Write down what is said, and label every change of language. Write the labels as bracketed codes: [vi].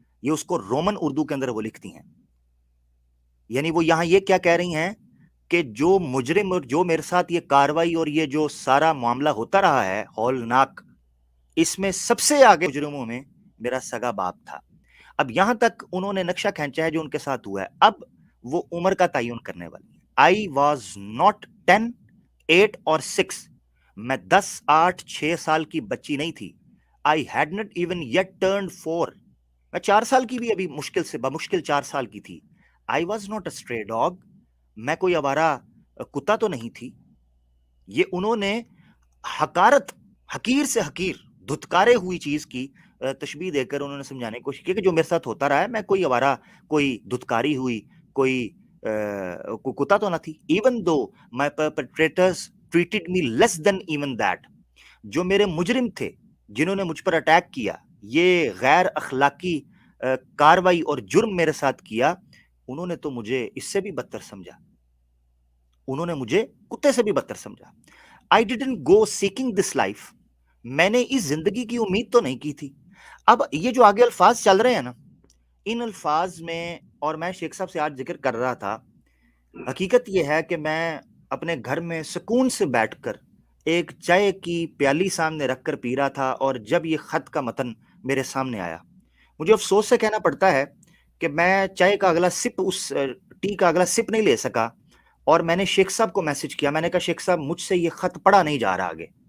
[ur] یہ اس کو رومن اردو کے اندر وہ لکھتی ہیں. یعنی وہ یہاں یہ کیا کہہ رہی ہیں کہ جو مجرم اور جو میرے ساتھ یہ کاروائی اور یہ جو سارا معاملہ ہوتا رہا ہے ہولناک, اس میں سب سے آگے مجرموں میں میرا سگا باپ تھا. اب یہاں تک انہوں نے نقشہ کھینچا ہے جو ان کے ساتھ ہوا ہے. اب وہ عمر کا تعین کرنے والی ہے. [en] I was not 10, 8 اور 6. [ur] میں 10, 8, 6 سال کی بچی نہیں تھی. [en] I had not even yet turned 4. [ur] میں 4 سال کی بھی ابھی بمشکل 4 سال کی تھی. [en] I was not a stray dog. [ur] میں کوئی آوارہ کتا تو نہیں تھی. یہ انہوں نے حقیر سے حقیر دھتکارے ہوئی چیز کی تشبیہ دے کر انہوں نے سمجھانے کی کوشش کی کہ جو میرے ساتھ ہوتا رہا ہے میں کوئی آوارہ, کوئی دھتکاری ہوئی, کوئی کتا تو نہ تھی. [en] Even though my perpetrators treated me less than even that. [ur] جو میرے مجرم تھے جنہوں نے مجھ پر اٹیک کیا, یہ غیر اخلاقی کاروائی اور جرم میرے ساتھ کیا, انہوں نے تو مجھے اس سے بھی بدتر سمجھا. انہوں نے مجھے کتے سے بھی بدتر سمجھا. [en] I didn't go seeking this life. [ur] میں نے اس زندگی کی امید تو نہیں کی تھی. اب یہ جو آگے الفاظ چل رہے ہیں نا, ان الفاظ میں, اور میں شیخ صاحب سے آج ذکر کر رہا تھا, حقیقت یہ ہے کہ میں اپنے گھر میں سکون سے بیٹھ کر ایک چائے کی پیالی سامنے رکھ کر پی رہا تھا, اور جب یہ خط کا متن میرے سامنے آیا, مجھے افسوس سے کہنا پڑتا ہے کہ میں چائے کا اگلا سپ, اس ٹی کا اگلا سپ نہیں لے سکا, اور میں نے شیخ صاحب کو میسج کیا. میں نے کہا شیخ صاحب مجھ سے یہ خط پڑھا نہیں جا رہا آگے.